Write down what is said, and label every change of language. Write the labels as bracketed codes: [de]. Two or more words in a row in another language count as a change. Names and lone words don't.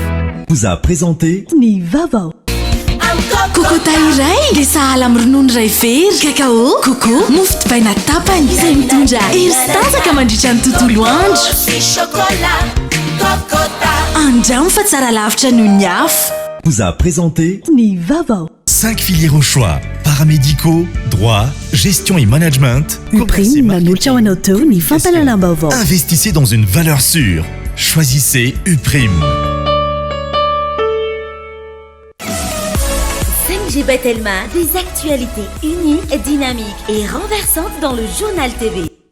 [fr] Vous a présenté [mg] Ni Vaovao. Kokota iray le sahala amin'ny ronono iray very kakao koko mofo dipaina tapany izay mitondra hery sy tanjaka mandritra ny tontolo andro andramo fa tsara lavitra noho ny afo. [fr] Vous a présenté [mg] Ni Vaovao. [fr] 5 filières au choix, paramédicaux, droit, gestion et management. [mg] Uprime manolotra ho anao teo ny fampalalam-baovao. [fr] Investissez dans une valeur sûre. Choisissez Uprime. 5G Batelma, des actualités uniques, dynamiques et renversantes dans le journal TV.